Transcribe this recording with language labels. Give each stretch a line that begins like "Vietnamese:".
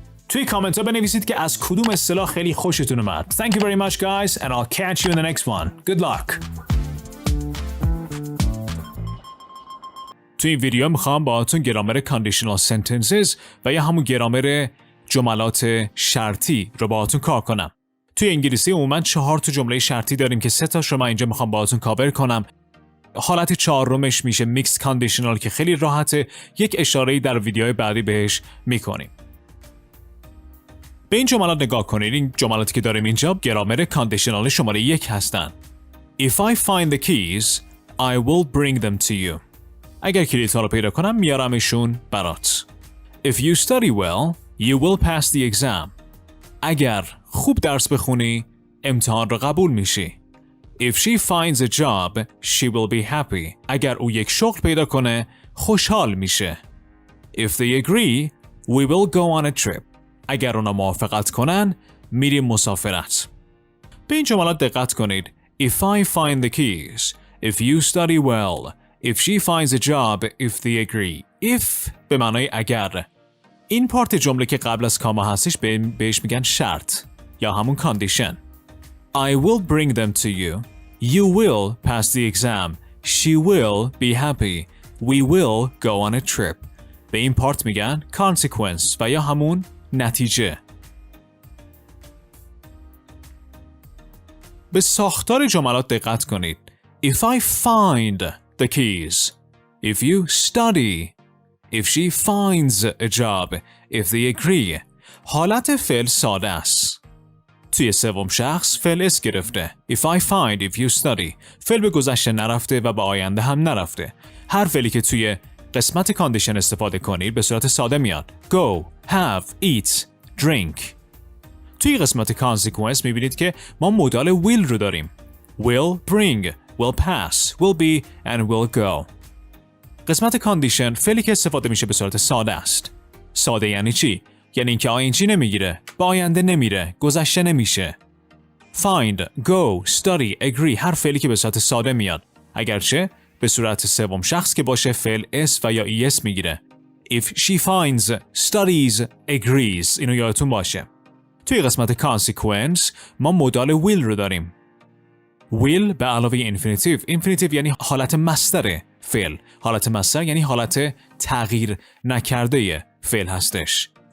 Persian: توی کامنت ها بنویسید که از کدوم اصطلاح خیلی خوشتون اومد.
English: Thank you very much guys and I'll catch you in the next one. Good luck.
Persian: توی این ویدیو میخوام باهاتون گرامر conditional sentences و یا همون گرامر جملات شرطی رو باهاتون کار کنم. توی انگلیسی عموما 4 تا جمله شرطی داریم که 3 تاش رو من اینجا میخوام باهاتون کاور کنم. حالت 4مش میشه mixed conditional که خیلی راحته، یک اشاره‌ای در ویدیوهای بعدی بهش میکنیم. به این جملات نگاه کنید. این جملاتی که داریم اینجا گرامر کاندیشنال شماره 1 هستن.
English: If I find the keys, I will bring them to you.
Persian: اگر کلیدها رو پیدا کنم میارمشون برات.
English: If you study well, you will pass the exam.
Persian: اگر خوب درس بخونی امتحان رو قبول میشی.
English: If she finds a job, she will be happy.
Persian: اگر او یک شغل پیدا کنه خوشحال میشه.
English: If they agree, we will go on a trip.
Persian: اگر اونا موافقت کنن میریم مسافرت. به این جملات دقت کنید.
English: If I find the keys, if you study well, if she finds a job, if they agree.
Persian: If به معنای اگر. این پارت جمله که قبل از کاما هستش بهش میگن شرط یا همون condition.
English: I will bring them to you. You will pass the exam. She will be happy. We will go on a trip.
Persian: به این پارت میگن consequence و یا همون نتیجه. به ساختار جملات دقت کنید.
English: If I find the keys. If you study. If she finds a job. If they agree.
Persian: حالت فعل ساده است. توی سوم شخص فعل اس گرفته.
English: If I find, if you study.
Persian: فعل به گذشته نرفته و به آینده هم نرفته. هر فعلی که توی قسمت کاندیشن استفاده کنید به صورت ساده میاد.
English: Go, have, eat, drink.
Persian: توی قسمت consequence میبینید که ما مودال will رو داریم.
English: Will bring, will pass, will be, and will go.
Persian: قسمت کاندیشن فعلی که استفاده میشه به صورت ساده است. ساده یعنی چی؟ یعنی اینکه آینجی نمیگیره، به آینده نمیره، گذشته نمیشه. Find, go, study, agree هر فعلی که به صورت ساده میاد. اگرچه به صورت سوم شخص که باشه فعل اس و یا es میگیره.
English: If she finds, studies, agrees.
Persian: اینو یادتون باشه. توی قسمت consequence ما مودال will رو داریم. will به علاوه infinitive. infinitive یعنی حالت مصدر فعل. حالت مصدر یعنی حالت تغییر نکرده فعل هستش.